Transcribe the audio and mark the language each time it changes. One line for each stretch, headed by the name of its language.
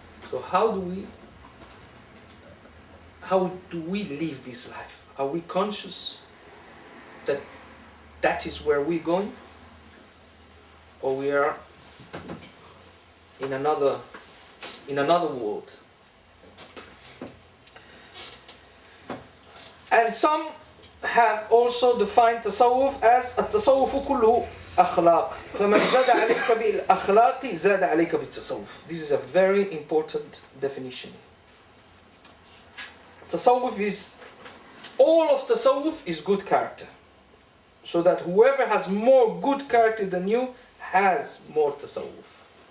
English: So how do we live this life? Are we conscious that that is where we're going? Or we are in another world? And some have also defined Tassawuf as
Arabic: التصوف كله أخلاق فمن زاد عليك بالأخلاق زاد عليك بالتصوف.
English: This is a very important definition. Tassawuf is, all of Tassawuf is good character. So that whoever has more good character than you has more Tassawuf.